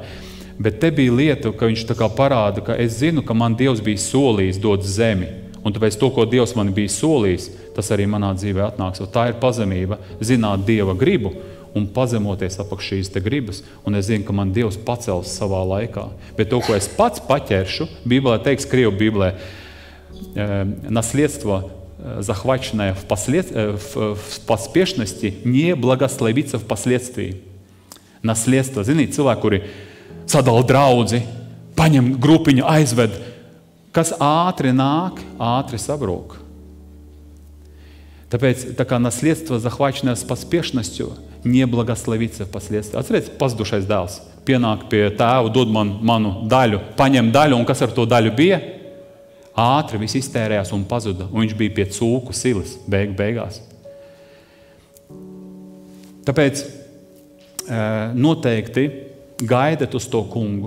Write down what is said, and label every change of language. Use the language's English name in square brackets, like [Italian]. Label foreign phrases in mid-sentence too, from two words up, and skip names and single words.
[Latvian] Bet te bija lieta, ka viņš tā kā parāda, ka es zinu, ka man Dievs bija solījis dot zemi. Un tāpēc to, ko Dievs man bija solījis, tas arī manā dzīvē atnāks. Un tā ir pazemība, zināt Dieva gribu un pazemoties apakš šīs te gribas. Un es zinu, ka man Dievs pacels savā laikā. Bet to, ko es pats paķeršu, Bībelē teiks, Krievu Bībelē, [Russian] наследство, захваченное в поспешности, не благословится впоследствии. Наследство. [Latvian] Ziniet, cilvēki, kuri sadala draudzi, paņem grupiņu, aizved, kas ātri nāk, ātri sabrūk. Tāpēc, tā kā [Russian] наследство, захваченное с поспешностью, не благословится впоследствии. [Latvian] Atcerieties, pazudušais dēls pienāk pie tēva, dod manu daļu, paņem daļu, un kas ar to daļu bija? Ātri viss iztērējās un pazuda, un viņš bija pie cūku silas beigās. Tāpēc noteikti gaidat uz to kungu.